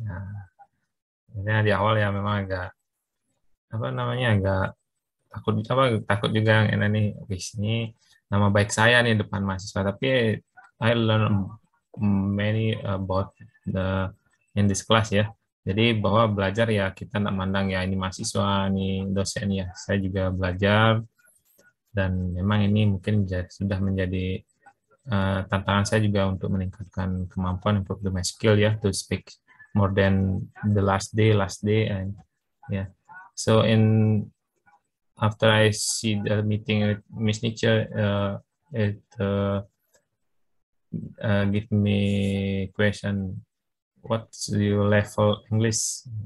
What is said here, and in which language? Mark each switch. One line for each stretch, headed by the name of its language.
Indonesian: Nah, di awal ya memang agak agak takut juga yang ini. Ini nama baik saya nih depan mahasiswa.
English: Tapi I learn many about in this class, ya.
Indonesian: Jadi bahwa belajar ya kita nggak mandang ya ini mahasiswa, ini dosen, ya. Saya juga belajar. Dan memang ini mungkin sudah menjadi tantangan saya juga untuk meningkatkan kemampuan untuk
English: my skill, ya, to speak more than the last day, and yeah. So after I see the meeting with Miss Nietzsche, it give me question, what's your level English?